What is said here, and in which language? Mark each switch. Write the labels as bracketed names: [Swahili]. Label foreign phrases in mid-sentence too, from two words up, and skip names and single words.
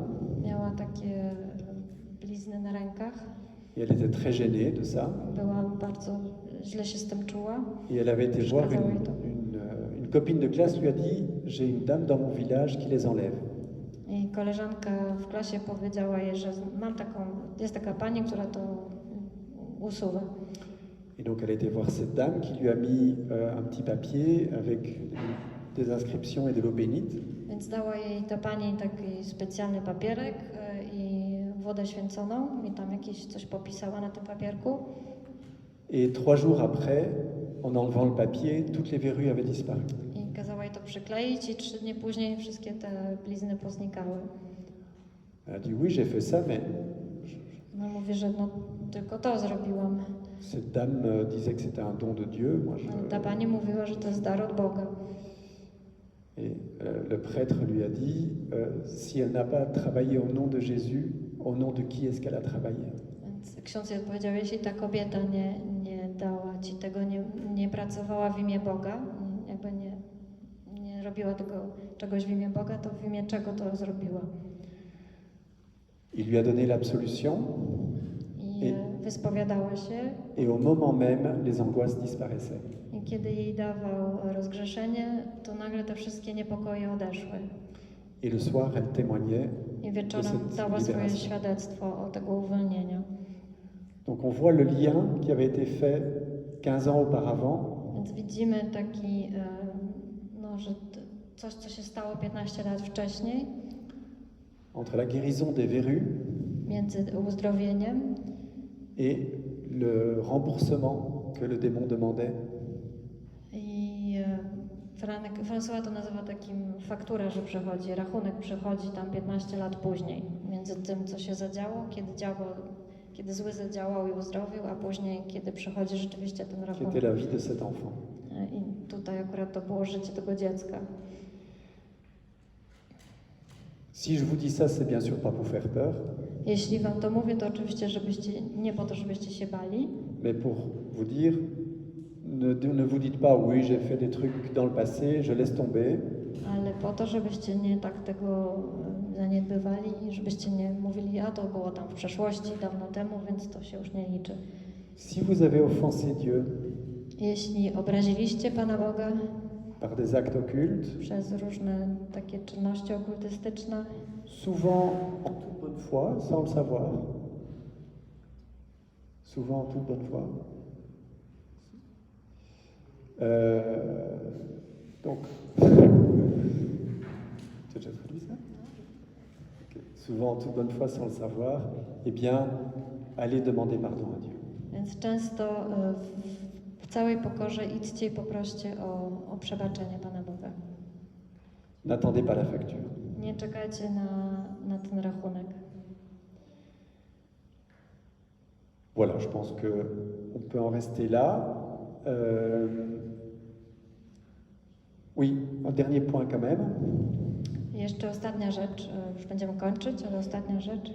[Polish] miała takie blizny na rękach. [French] et elle était très gênée de ça. [Polish] Była bardzo źle się z tym czuła. [French] Et elle avait été voir une copine de classe lui a dit, j'ai une dame dans mon village qui les enlève. [Polish] I koleżanka w klasie powiedziała jej, że jest taka pani, która to usuwa. [French] Et donc elle a été voir cette dame qui lui a mis un petit papier avec des inscriptions et de l'eau bénite. [Polish] Więc dała jej ta pani taki specjalny papierek i wodę święconą i tam coś popisała na tym papierku. [French] Et 3 jours après, en enlevant le papier, toutes les verrues avaient disparu. [Polish] I kazała jej to przykleić i 3 dni później wszystkie te blizny poznikały. [French] Elle a dit, oui, j'ai fait ça, mais [Polish] No mówi, że no tylko to zrobiłam. [French] cette dame disait que c'était un don de Dieu. Moi, [Polish] Ta pani mówiła, że to jest dar od Boga. [French] Et le prêtre lui a dit, si elle n'a pas travaillé au nom de Jésus, au nom de qui est-ce qu'elle a travaillé? [Polish] Więc ksiądz jej odpowiedział, jeśli ta kobieta nie dała ci tego, nie pracowała w imię Boga, jakby nie robiła czegoś w imię Boga, to w imię czego to zrobiła? [French] Il lui a donné l'absolution. [Polish] I wyspowiadała się. [French] Et au moment même, les angoisses disparaissaient. [Polish] I kiedy jej dawał rozgrzeszenie, to nagle te wszystkie niepokoje odeszły. [French] Et le soir, elle témoignait [Polish] I [French] de [Polish] wieczorem [French] cette [Polish] dała swoje [French] libération. [Polish] świadectwo o tego uwolnienia. [French] Donc on voit le lien qui avait été fait 15 ans auparavant [Polish] Więc widzimy taki, że coś, co się stało 15 lat wcześniej, [French] entre la guérison des verrues [Polish] między uzdrowieniem [French] et le remboursement que le démon demandait. [Polish] i François to nazywa takim faktura, że przychodzi, rachunek przychodzi tam 15 lat później, między tym, co się zadziało, kiedy zły zadziałał i uzdrowił, a później, kiedy przychodzi rzeczywiście ten [French] Qui [Polish] rachunek. [French] était la vie de cet enfant. [Polish] I tutaj akurat to było życie tego dziecka. [French] Si je vous dis ça, c'est bien sûr pas pour faire peur, [Polish] Jeśli wam to mówię, to oczywiście nie po to, żebyście się bali, [French] mais pour vous dire, ne vous dites pas, oui, j'ai fait des trucs dans le passé, je laisse tomber. [Polish] ale po to, żebyście nie tak tego zaniedbywali i żebyście nie mówili, a to było tam w przeszłości, dawno temu, więc to się już nie liczy. [French] Si vous avez offensé Dieu [Polish] Jeśli obraziliście Pana Boga [French] par des actes occultes, [Polish] przez różne takie czynności okultystyczne, [French] souvent en toute bonne foi, sans le savoir, souvent en toute bonne foi. Donc, tu as déjà traduit ça? Ok. Souvent en toute bonne foi, sans le savoir, eh bien, allez demander pardon à Dieu. [Polish] więc często w całej pokorze idźcie i poproście o przebaczenie Pana Boga. [French] N'attendez pas la facture. [Polish] Nie czekajcie na ten rachunek. [French] Voilà, je pense qu'on peut en rester là. Oui, un dernier point quand même. [Polish] I jeszcze ostatnia rzecz, już będziemy kończyć, ale ostatnia rzecz.